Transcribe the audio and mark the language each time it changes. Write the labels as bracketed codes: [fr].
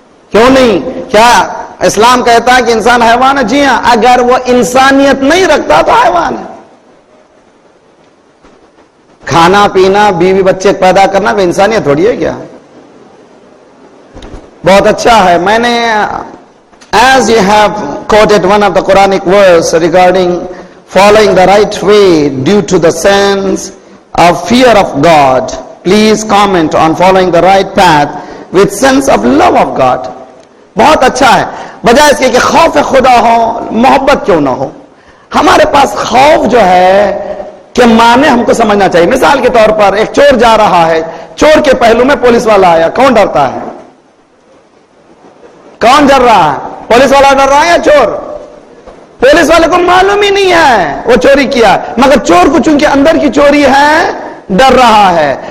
[ur] کیوں نہیں؟ کیا اسلام کہتا ہے کہ انسان حیوان ہے؟ جی ہاں. اگر وہ انسانیت نہیں رکھتا تو حیوان ہے. کھانا پینا بیوی بچے پیدا کرنا وہ انسانیت تھوڑی ہے کیا؟ بہت اچھا ہے. میں نے [en] as you have quoted one of the Quranic verse regarding following the right way due to the sense of fear of God, please comment on following the right path with sense of love of God. [ur] بہت اچھا ہے. بجائے اس کے کہ خوف خدا ہو محبت کیوں نہ ہو. ہمارے پاس خوف جو ہے کہ معنی ہم کو سمجھنا چاہیے. مثال کے طور پر ایک چور جا رہا ہے, چور کے پہلو میں پولیس والا آیا, کون ڈرتا ہے؟ کون ڈر رہا ہے؟ پولیس والا ڈر رہا ہے یا چور؟ پولیس والے کو معلوم ہی نہیں ہے وہ چوری کیا, مگر چور کو چونکہ اندر کی چوری ہے ڈر رہا ہے.